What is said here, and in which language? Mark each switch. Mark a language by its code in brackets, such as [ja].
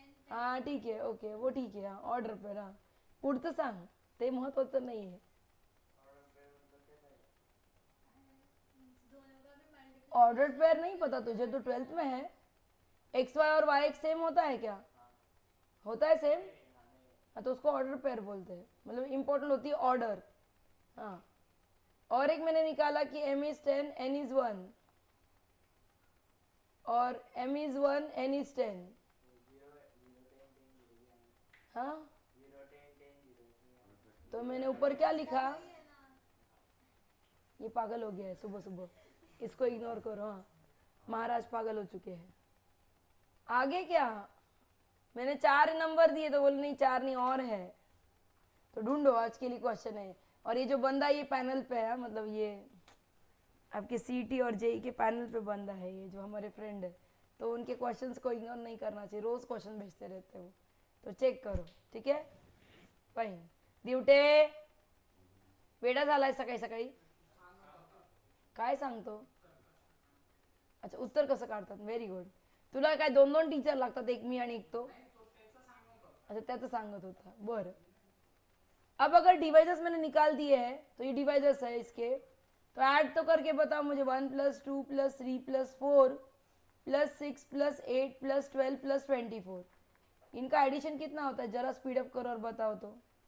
[hi] हाँ ठीक है, ओके वो ठीक है, हाँ ऑर्डर पेयर। [mr] हाँ पुढचं सांग, ते महत्वाचं नाही आहे। [hi] ऑर्डर्ड पेयर नहीं पता तुझे, तो 12th में है। एक्स वाई और वाई एक्स सेम होता है क्या, होता है सेम, हाँ तो उसको ऑर्डर पेयर बोलते हैं, मतलब इंपॉर्टेंट होती है ऑर्डर। हाँ और एक मैंने निकाला कि m इज 10 n इज 1 और m इज 1 n इज 10। हाँ तो मैंने ऊपर क्या लिखा, ये पागल हो गया है सुबह सुबह, इसको इग्नोर करो। हाँ महाराज पागल हो चुके हैं। आगे क्या, मैंने 4 नंबर दिए तो बोले नहीं 4 नहीं और है, तो ढूंढो, आज के लिए क्वेश्चन है। और ये जो बंदा ये पैनल पे है, मतलब ये आपके सीटी और जेई के पैनल पे बंदा है, ये जो हमारे फ्रेंड है, तो उनके क्वेश्चंस को इग्नोर नहीं करना चाहिए, रोज क्वेश्चन भेजते रहते हो, तो चेक करो [mr] ठीक आहे। फाईन दिवटे वेडा झालाय सकाळी सकाळी, काय सांगतो, अच्छा उत्तर कसं काढतात, व्हेरी गुड। तुला काय 2-2 टीचर लागतात, एक मी आणि एक तो, अच्छा त्याचं सांगत होता, बरं। [hi] अब अगर डिवाइसेस मैंने निकाल दिए हैं, तो ये डिवाइसेस है इसके, तो ऐड तो करके बताओ मुझे, 1 + 2 + 3 + 4 + 6 + 8 + 12 + 24, इनका एडिशन कितना होता है, जरा स्पीड अप करो और बताओ तो।